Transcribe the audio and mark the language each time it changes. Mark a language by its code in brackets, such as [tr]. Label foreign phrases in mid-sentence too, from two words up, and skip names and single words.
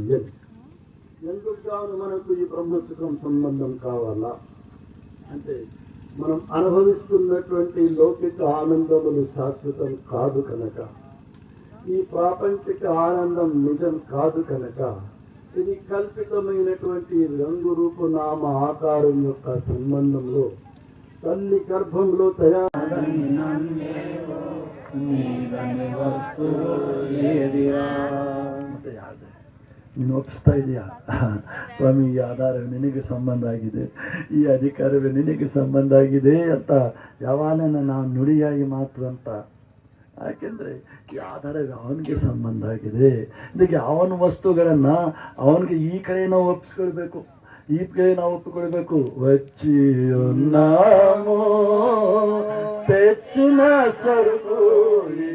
[te] ఎందుకు మనకు ఈ బ్రహ్మ సుఖం సంబంధం కావాలా అంటే, మనం అనుభవిస్తున్నటువంటి లౌకిక ఆనందములు శాశ్వతం కాదు కనుక, ఈ ప్రాపంచిక ఆనందం నిజం కాదు కనుక, ఇది కల్పితమైనటువంటి రంగు రూపు నామ ఆకారం యొక్క సంబంధంలో తల్లి గర్భంలో [kn] ನೀನು ಒಪ್ಪಿಸ್ತಾ ಇದೆಯಾ ಸ್ವಾಮಿ, ಈ ಆಧಾರ ನಿನಗೆ ಸಂಬಂಧ ಆಗಿದೆ, ಈ ಅಧಿಕಾರವೇ ನಿನಗೆ ಸಂಬಂಧ ಆಗಿದೆ ಅಂತ ಯಾವಾಗ ನಾವು ನುಡಿಯಾಗಿ ಮಾತ್ರ ಅಂತ. ಯಾಕೆಂದ್ರೆ ಈ ಆಧಾರವೇ ಅವನಿಗೆ ಸಂಬಂಧ ಆಗಿದೆ. ಇದಕ್ಕೆ ಅವನ ವಸ್ತುಗಳನ್ನ ಅವನಿಗೆ ಈ ಕಡೆ ನಾವು ಒಪ್ಪಿಸ್ಕೊಳ್ಬೇಕು, ಈ ಕಡೆ ನಾವು ಒಪ್ಪಿಕೊಳ್ಬೇಕು. [te] వచ్చియున్నాము తెచ్చిన సరుకు